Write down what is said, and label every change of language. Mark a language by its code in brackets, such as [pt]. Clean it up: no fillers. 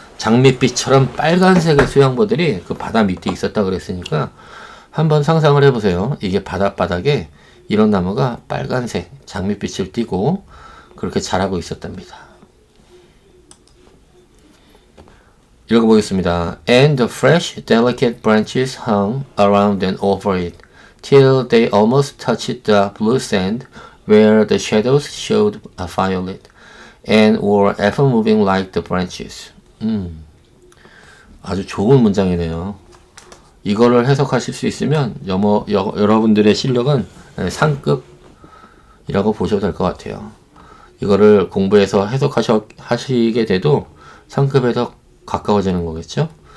[ko] 장밋빛처럼 빨간색의 수영보들이 그 바다 밑에 있었다 그랬으니까 한번 상상을 해보세요. 이게 바닷바닥에 이런 나무가 빨간색 장밋빛을 띠고 그렇게 자라고 있었답니다. 읽어보겠습니다. [en] And the fresh, delicate branches hung around and over it, till they almost touched the blue sand, where the shadows showed a violet, and were ever moving like the branches. [ko] 아주 좋은 문장이네요. 이거를 해석하실 수 있으면 여러분들의 실력은 상급이라고 보셔도 될 것 같아요. 이거를 공부해서 해석하시게 돼도 상급에 더 가까워지는 거겠죠?